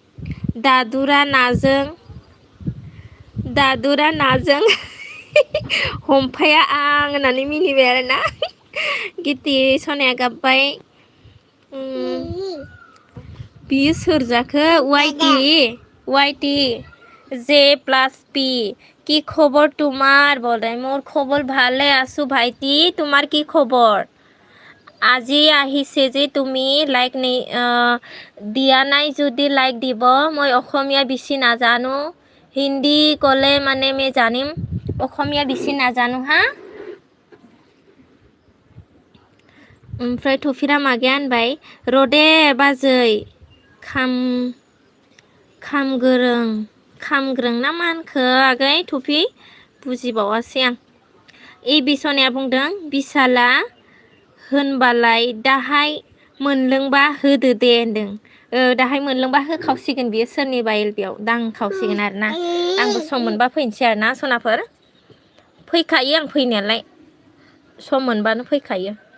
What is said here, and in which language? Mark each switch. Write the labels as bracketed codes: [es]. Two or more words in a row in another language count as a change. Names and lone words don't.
[brx] दादुरा नाजों हमफाया आं होननानै मिनिबाय आरोना गिति सनाया गाबबाय बियो सोर जाखो वाइटि [as] J+P কি খবর তোমার বল রে মোর খবর ভালে আছো ভাইটি তোমার কি খবর আজি আহিছে যে তুমি লাইক দিয়া নাই যদি লাইক দিব মই অসমীয়া বেছি নাজানো হিন্দী ক'লে মানে মই জানিম অসমীয়া বেছি নাজানো হা [brx] ओमफ्राय थफिरा मागैया होनबाय रदे बाजै खामग्रों ना मा होनखो आगै थफि बुजिबावासै आं एबि सनाया बुंदों बिसाला होनबालाय दाहाय मोनलोंबा होदो दे होनदों दाहाय मोनलोंबा होखावसिगोन बियो सोरनिबा एलबियाव दांखावसिगोन आरोना आंबो सम मोनबा फैनोसै आरोना सनाफोर फैखायो आं फैनायालाय सम मोनबानो फैखायो